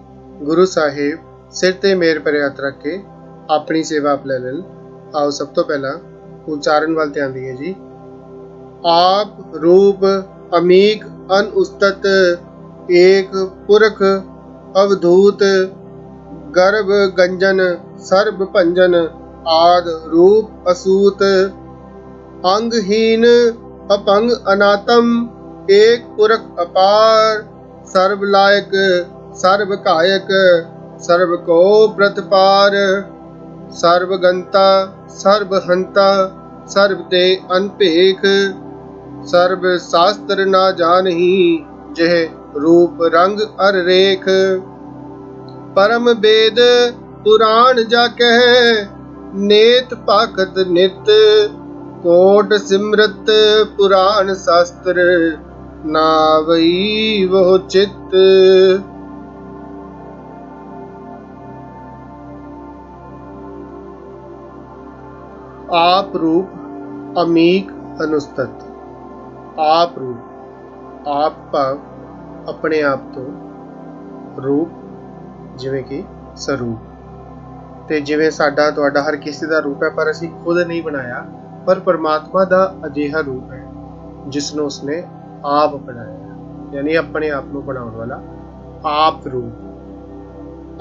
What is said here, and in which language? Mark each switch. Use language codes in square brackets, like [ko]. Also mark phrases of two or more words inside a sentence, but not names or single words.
[pa] ਗੁਰੂ ਸਾਹਿਬ ਸਿਰ ਤੇ ਮੇਰ ਭਰੇ ਹੱਥ ਰੱਖ ਕੇ ਆਪਣੀ ਸੇਵਾ ਆਪ ਲੈ ਲੈਣ। ਆਓ ਸਭ ਤੋਂ ਪਹਿਲਾਂ ਉਚਾਰਨ ਵੱਲ ਧਿਆਨ ਦਈਏ ਜੀ। ਆਪ ਰੂਪ ਅਮੀਕ ਅਨਉਸਤਤ ਏਕ ਪੁਰਖ ਅਵਧੂਤ ਗਰਭ ਗੰਜਨ ਸਰਬ ਭੰਜਨ ਆਦ ਰੂਪ ਅਸੂਤ ਅੰਗਹੀਨ ਅਪੰਗ ਅਨਾਤਮ ਏਕ ਪੁਰਖ ਅਪਾਰ ਸਰਵ ਲਾਇਕ ਸਰਵ ਕਾਇਕ ਸਰਵ ਕੋ ਪ੍ਰਤਿਪਾਰ ਸਰਵ ਗੰਤਾ ਸਰਵ ਹੰਤਾ ਸਰਵ ਤੇ ਅਨਪੇਖ ਸਰਵ ਸ਼ਾਸਤ੍ਰ ਨਾ ਜਾਨਹੀ ਜਹ ਰੂਪ ਰੰਗ ਅਰ ਰੇਖ ਪਰਮ ਵੇਦ ਪੁਰਾਣ ਜਾ ਕਹ ਨੇਤ ਪਾਖਤ ਨਿਤ ਕੋਟ ਸਿਮਰਤ ਪੁਰਾਣ ਸ਼ਾਸਤ੍ਰ ਨਾਵਈ ਵੋ ਚਿਤ। ਆਪ ਰੂਪ ਅਮੀਕ ਅਨੁਸਤਤ। ਆਪ ਰੂਪ ਆਪ ਭਾਵ ਅਪਨੇ ਆਪ ਤੋ ਰੂਪ ਜਿਵੇਂ ਕਿ ਸਰੂਪ ਤੇ ਜਿਵੇਂ ਸਾਡਾ ਤੁਹਾਡਾ ਹਰ ਕਿਸੇ ਦਾ ਰੂਪ ਹੈ ਪਰ ਅਸੀਂ ਖੁਦ ਨਹੀਂ ਬਣਾਇਆ, ਪਰ ਪਰਮਾਤਮਾ ਦਾ ਅਜਿਹਾ ਰੂਪ ਹੈ ਜਿਸ ਨੂੰ ਉਸਨੇ ਆਪ ਬਣਾਇਆ, ਯਾਨੀ ਆਪਣੇ ਆਪ ਨੂੰ ਬਣਾਉਣ ਵਾਲਾ ਆਪ ਰੂਪ।